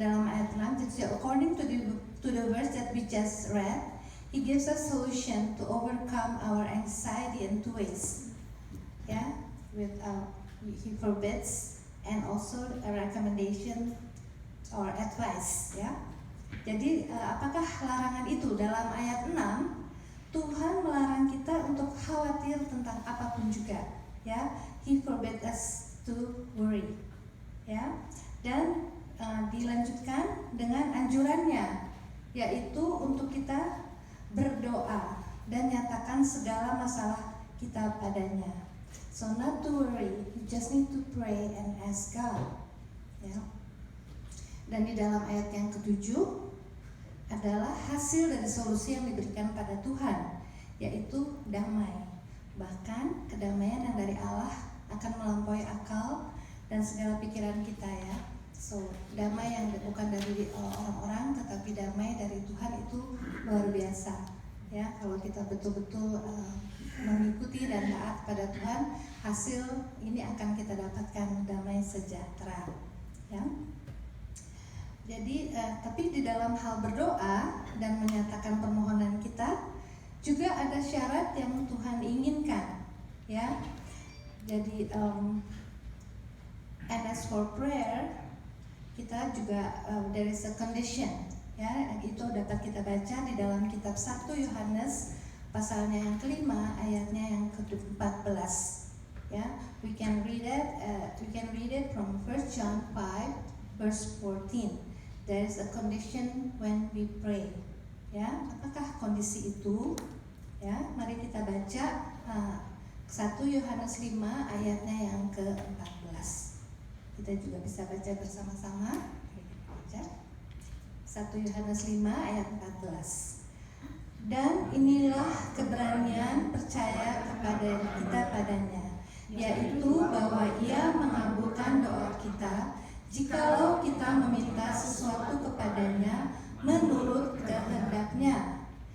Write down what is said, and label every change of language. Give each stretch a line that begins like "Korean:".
Indonesian: Dalam ayat 6, jadi
English: according to the verse that we just read, He gives us solution to overcome our anxiety in two ways. Yeah, He forbids and also a recommendation or advice.
Indonesian: Ya, jadi apakah larangan itu? Dalam ayat 6, Tuhan melarang kita untuk khawatir tentang apapun juga.
English: Ya, He forbids us to worry.
Indonesian: Ya, dan dilanjutkan dengan anjurannya, yaitu untuk kita berdoa dan nyatakan segala masalah kita padanya.
English: So not to worry, you just need to pray and ask God.
Indonesian: Ya. Dan di dalam ayat yang ke-7 adalah hasil dari solusi yang diberikan pada Tuhan, yaitu damai. Bahkan kedamaian yang dari Allah akan melampaui akal dan segala pikiran kita ya. So, damai yang bukan dari orang-orang, tetapi damai dari Tuhan itu luar biasa. Ya, kalau kita betul-betul mengikuti dan taat pada Tuhan, hasil ini akan kita dapatkan damai sejahtera. Ya. Jadi, tapi di dalam hal berdoa dan menyatakan permohonan kita, juga ada syarat yang Tuhan inginkan. Ya, jadi
English: and as for prayer,
Indonesian: kita juga
English: there is a condition,
Indonesian: ya, itu dapat kita baca di dalam kitab 1 Yohanes pasalnya yang kelima ayatnya yang ke-14.
English: Ya, we can read it from 1 John 5 verse 14. There is a condition when we pray.
Indonesian: Ya, apakah kondisi itu? Ya, mari kita baca 1 Yohanes 5 ayatnya yang ke-14. Kita juga bisa baca bersama-sama. Baca 1 Yohanes 5 ayat 14. Dan inilah keberanian percaya kepada kita padanya, yaitu bahwa Ia mengabulkan doa kita jikalau kita meminta sesuatu kepadanya menurut kehendak-Nya.